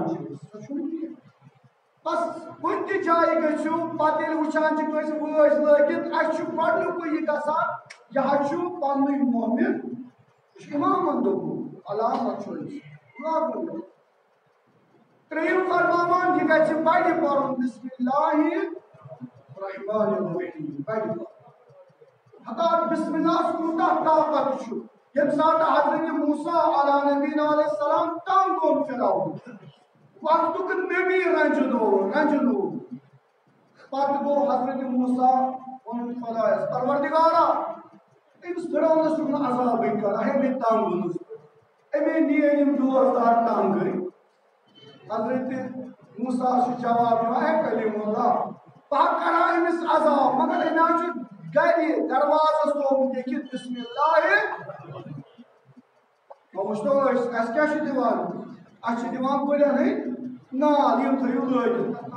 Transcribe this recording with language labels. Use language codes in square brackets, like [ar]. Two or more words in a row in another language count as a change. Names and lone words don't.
[ks] چھِ سۄ چھُنہٕ کینٛہہ بس کُنہِ تہِ جایہِ گٔژھِو پتہٕ ییٚلہِ وٕچھان چھِ کٲنٛسہِ وٲج لٲگِتھ اَسہِ چھُ گۄڈنیُکُے یہِ گژھان یہِ حظ چھُ پنٛنُے مؤمن یہِ چھُ اِمامن دوٚپمُت علامت چھُ أمِس لاگُن ترٛیٚیِم فرماوان یہِ گژھِ بَڑِ پَرُن [ar] بسم اللہ الرحمن الرحیم [ks] بَڑِ پَرُن حتٰ [ar] بسم اللہ [ks] کوٗتاہ طاقت چھُ ییٚمہِ ساتہٕ حضرت موسیٰ [ar] علیٰ نبینا علیہ السلام [ks] تنگ گوٚو فِرعون وقتُک نبی رنجنوو پتہٕ گوٚو حضرت موسیٰ ووٚنُن خۄدایس پروردِگارا أمِس فِرعونس چھُکھ نہٕ عذابٕے کران ہے مےٚ تنگ گوٚمُت أمے نِیے یِم دوستدار تنگٕے حضرت موسیٰ چھُ جواب دِوان ہے کلیم اللہ بہٕ کرا أمِس عذاب مگر أمۍ حظ چھُ گرِ دروازس تھوٚومُت لیکھِتھ [ar] بسم اللہ [ks] وٕچھتو أسۍ اَسہِ کیٛاہ چھِ دِوان اَسہِ چھِ دِوان کُلٮ۪ن ہٕنٛدۍ نال یِم تھٲیِو لٲگِتھ